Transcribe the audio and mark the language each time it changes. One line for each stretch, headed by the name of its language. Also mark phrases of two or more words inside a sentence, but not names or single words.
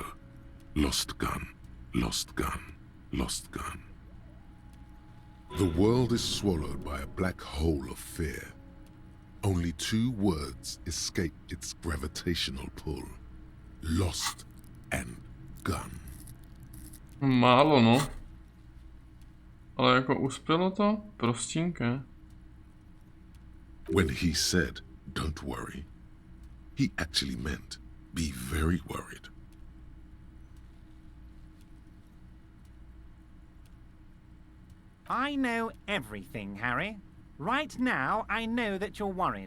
English: Lost gun, lost gun, lost gun. The world is swallowed by a black hole of fear. Only two words escape its gravitational pull. Lost and gun.
Czech: Málo, no. Ale jako uspělo to? Prostinké.
English: When he said, don't worry, he actually meant, be very worried. I know everything, Harry. Right now, I know that you're worried.